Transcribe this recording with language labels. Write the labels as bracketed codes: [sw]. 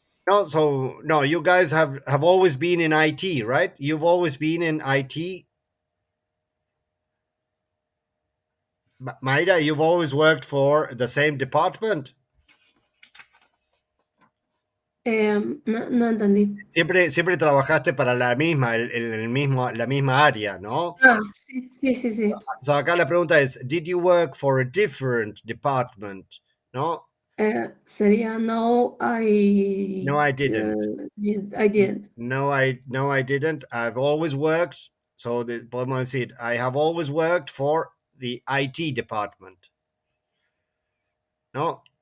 [en] No, so no, you guys have always been in IT, right? You've always been in IT. Maida, you've always worked for the same department. [es] no, no entendí. Siempre trabajaste para la misma, el mismo, la misma área, ¿no? Ah, sí, sí, sí, sí. [en] So [es] acá la pregunta es, [en] did you work for a different department? [es] ¿No? Sería no, [en] No, I didn't. I didn't. No, I didn't. I've always worked. So [es] podemos decir, [en] I have always worked for the IT department. ¿No?